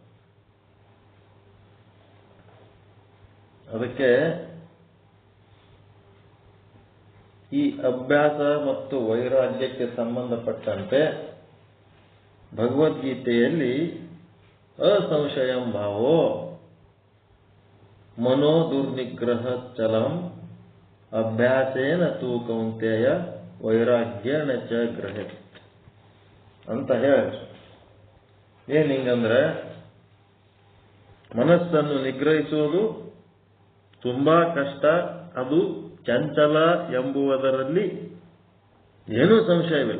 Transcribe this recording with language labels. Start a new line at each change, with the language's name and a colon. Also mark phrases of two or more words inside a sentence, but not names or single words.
Kannada: ಅದಕ್ಕೆ ಈ ಅಭ್ಯಾಸ ಮತ್ತು ವೈರಾಗ್ಯಕ್ಕೆ ಸಂಬಂಧಪಟ್ಟಂತೆ ಭಗವದ್ಗೀತೆಯಲ್ಲಿ
Sanskrit: ಅಸಂಶಯಂ ಭಾವೋ ಮನೋ ದುರ್ನಿಗ್ರಹ ಚಲಂ ಅಭ್ಯಾಸೇನ ತು ಕೌಂತೆಯ ವೈರಾಗ್ಯೇಣ ಚ ಗ್ರಹೇತ್
Kannada: ಅಂತ ಹೇಳಿ. ಏನ್ ಹಿಂಗಂದ್ರೆ ಮನಸ್ಸನ್ನು ನಿಗ್ರಹಿಸುವುದು ತುಂಬಾ ಕಷ್ಟ, ಅದು ಚಂಚಲ ಎಂಬುವುದರಲ್ಲಿ ಏನೂ ಸಂಶಯವಿಲ್ಲ.